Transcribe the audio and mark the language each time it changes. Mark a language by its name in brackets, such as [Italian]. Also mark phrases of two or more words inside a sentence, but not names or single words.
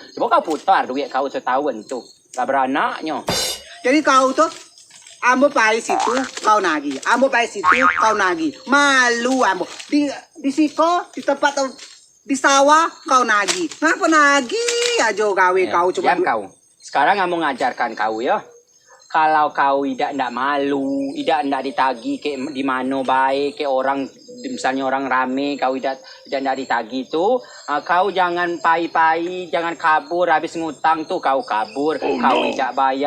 [Minangkabau] Coba kau putar duit kau setahun tuh, lah beranaknya. Jadi kau tuh, ambo pakai situ, kau nagih. Ambo pakai situ, kau nagih. Malu ambo. Di siko, di tempat di sawah, kau nagih. Ngapa nagih? Ajo gawe kau coba. Diam kau. [Indonesian] Sekarang ambo ngajarkan kau ya. Kalau kau tidak malu, tidak ditagi ke di mana baik ke orang, misalnya orang rame, kau tidak ditagi itu, kau jangan pai-pai, jangan kabur habis ngutang tuh kau kabur, kau tidak bayar.